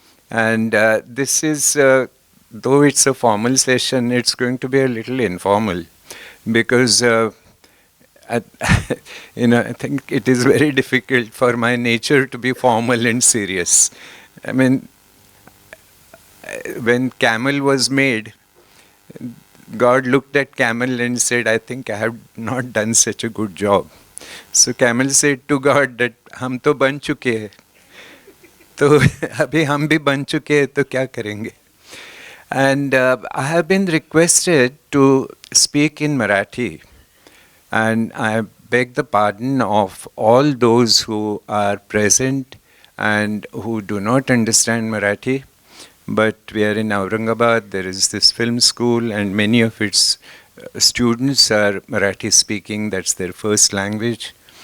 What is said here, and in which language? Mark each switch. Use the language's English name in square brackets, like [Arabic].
[English] And this is, though it's a formal session, it's going to be a little informal because, I think it is very difficult for my nature to be formal and serious. I mean, when Camel was made, God looked at Camel and said, "I think I have not done such a good job." So Camel said to God that [Hindi] हम तो बन चुके हैं, तो अभी हम भी बन चुके हैं, तो क्या करेंगे? [English] And I have been requested to speak in Marathi, and I beg the pardon of all those who are present and who do not understand Marathi. But we are in Aurangabad, there is this film school, and many of its students are Marathi speaking, that's their first language.